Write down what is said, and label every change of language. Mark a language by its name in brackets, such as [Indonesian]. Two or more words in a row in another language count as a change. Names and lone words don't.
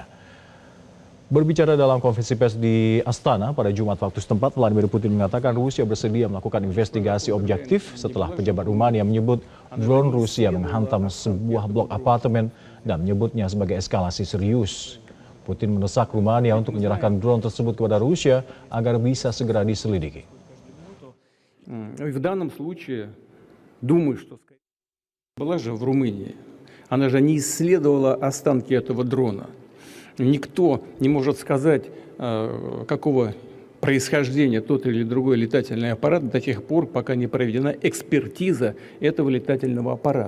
[Indonesian] Berbicara dalam konferensi pers di Astana pada Jumat waktu setempat, Vladimir Putin mengatakan Rusia bersedia melakukan investigasi objektif setelah pejabat Rumania menyebut drone Rusia menghantam sebuah blok apartemen dan menyebutnya sebagai eskalasi serius. Putin mendesak Rumania untuk menyerahkan drone tersebut kepada Rusia agar bisa segera diselidiki. [Russian] В данном случае, думаю, что была же в Румынии. Она же не исследовала останки этого дрона. Никто не может сказать, какого происхождения тот или другой летательный аппарат до тех пор, пока не проведена экспертиза этого летательного аппарата.